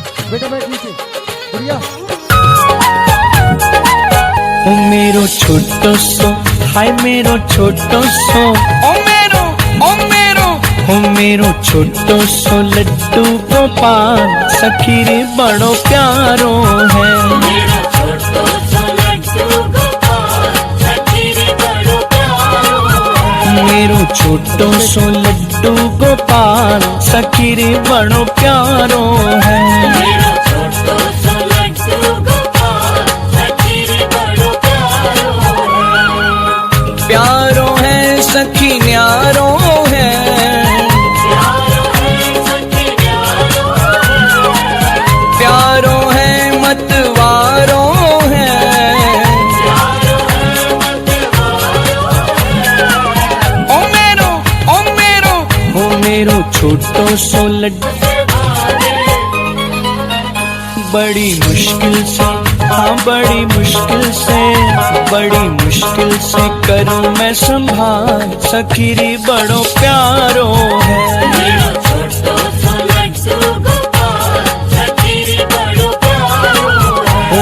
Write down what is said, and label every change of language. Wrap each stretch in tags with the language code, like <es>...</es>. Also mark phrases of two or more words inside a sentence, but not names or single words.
<hi>बेटा बैठ नीचे बढ़िया।</hi> <bra>ओ मेरो छोटो सो हाय मेरो छोटो सो ओ मेरो ओ मेरो छोटो सो लड्डू गोपाल सखी रे बड़ो प्यारो है। मेरा छोटो सो लड्डू गोपाल सखी रे बड़ो प्यारो है। मेरो छोटो सो लड्डू गोपाल सखी रे बड़ो प्यारो है। मेरा छोटो सो लड्डू गोपाल सखी रे बड़ो प्यारो है। प्यारो है सखी न्यारो है। प्यारो है सखी न्यारो है। प्यारो है मतवारो है। प्यारो है मतवारो है। ओ मेरो छोटो सो लड्डू बड़ी मुश्किल से हाँ बड़ी मुश्किल से करूँ मैं संभाल सखी रे बड़ो प्यारो है। मेरा छोटो सो लड्डू गोपाल सखी रे बड़ो प्यारो है।</bra>